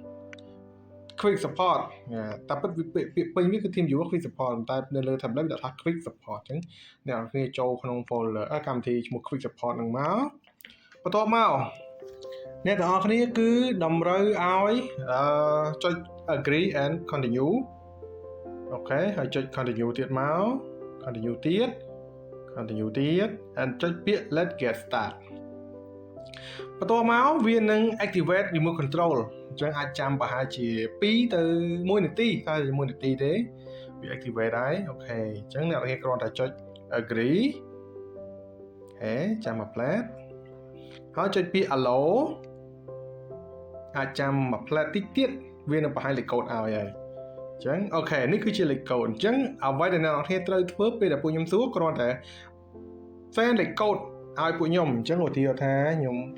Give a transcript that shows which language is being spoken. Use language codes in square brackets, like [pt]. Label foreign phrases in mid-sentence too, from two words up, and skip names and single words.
[km] Quick Support តែពិតពាក្យពេញវាគឺ TeamViewer Quick Support តែនៅលើ tablet វាដាក់ថា Quick Support អញ្ចឹងអ្នកនរគ្នាចូលក្នុង folder កម្មវិធីឈ្មោះ Quick Support ហ្នឹងមកបន្តមកអ្នកទាំងអ ស់គ្នាគឺតម្រូវឲ្យចុច [en] agree and continue [km] អូខេហើយចុច continue ទៀតមក continue ទៀត continue ទៀត and ចុចពាក្យ [en] let's get start [km] បន្តមកវានឹង [en] activate remote control [km] អញ្ចឹងអាចចាំប្រហែលជា2ទៅ1នាទីតែ1នាទី ទេវា activate ហើយអូខេអញ្ចឹងអ្នកនរគ្នាគ្រាន់តែចុច agree អូខេចាំមួយផ្លែតហើយចុចពាក្យ allow អាចចាំមួយផ្លែតតិចទៀតវានឹងបង្ហាញលេខកូដឲ្យហើយអញ្ចឹងអូខេនេះគឺជាលេខកូដអញ្ចឹងអ្វីដែលអ្នកនរគ្នាត្រូវធ្វើពេលដែលពួកខ្ញុំសួរគ្រាន់តែ send លេខកូដឲ្យពួកខ្ញុំអញ្ចឹងឧទាហរណ៍ថាខ្ញុំ